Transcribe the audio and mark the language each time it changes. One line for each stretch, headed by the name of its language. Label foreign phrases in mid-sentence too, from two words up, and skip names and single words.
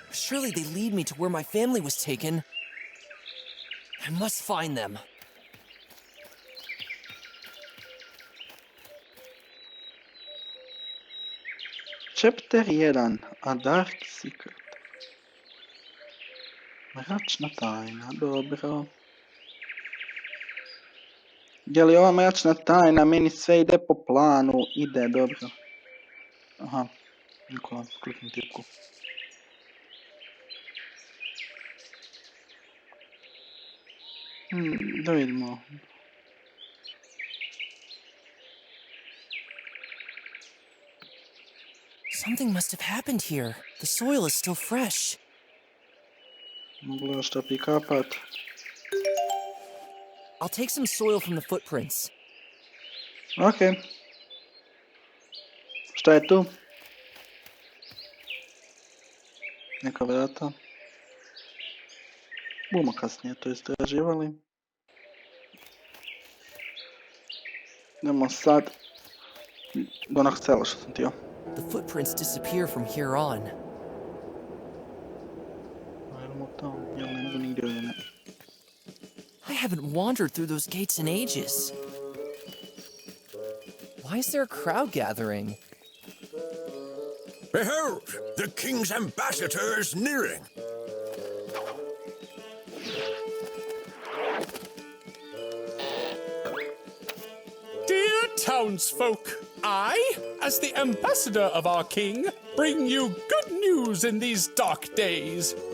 English: Surely they lead me to where my family was taken. I must find them. Chapter 1. A Dark Secret.
Croatian: Mračna tajna, dobro. Je li ova mračna tajna, meni sve ide po planu, ide, dobro. Aha, Nikola, klikni tipku. Da vidimo.
English: Something must have happened here. The soil is still fresh.
Croatian: Moglo je što pikapat.
English: I'll take some soil from the footprints.
Croatian: Okej. Šta je tu? Neka vrata. Budemo kasnije to istraživali. Idemo sad do onog sela što sam htio.
English: The footprints disappear from here on.
Croatian: Idemo tamo, jel ne budu nigdje ili ne?
English: I haven't wandered through those gates in ages. Why is there a crowd gathering? Behold, the king's ambassador is nearing. Dear townsfolk, I, as the ambassador of our king, bring you good news in these dark days.